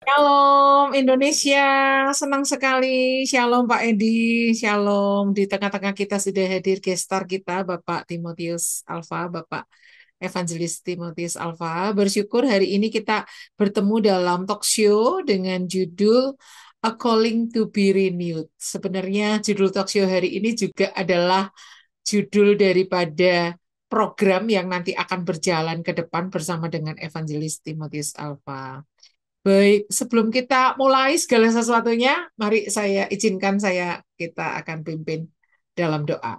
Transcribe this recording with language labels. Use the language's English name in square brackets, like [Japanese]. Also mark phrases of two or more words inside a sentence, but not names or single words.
[Indonesian] Shalom Indonesia, senang sekali. Shalom Pak Edi, Shalom. Di tengah-tengah kita sudah hadir gestar kita, Bapak Timotius Alfa, Bapak Evangelis Timotius Alfa. Bersyukur hari ini kita bertemu dalam talk show dengan judul A Calling to be Renewed. Sebenarnya judul talk show hari ini juga adalah judul daripada program yang nanti akan berjalan ke depan bersama dengan Evangelis Timotius Alfa. Baik, sebelum kita mulai segala sesuatunya, mari saya izinkan kita akan pimpin dalam doa.